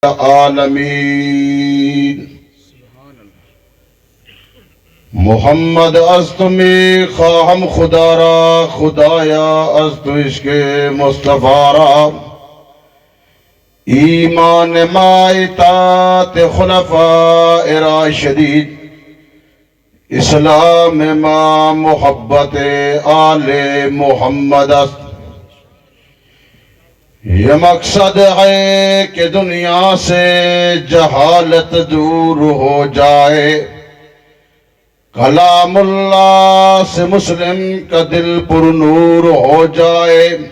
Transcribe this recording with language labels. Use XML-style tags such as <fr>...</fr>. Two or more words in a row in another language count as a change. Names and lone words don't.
<fa>عالمین محمد از تو می خواهم خدا را، خدایا از تو عشق مصطفی را. ایمان ما اطاعت خلفاء راشدین، اسلام ما محبت آل محمد است.</fa> <ur>یہ مقصد ہے کہ دنیا سے جہالت دور ہو جائے، کلام اللہ سے مسلم کا دل پر نور ہو جائے.</ur>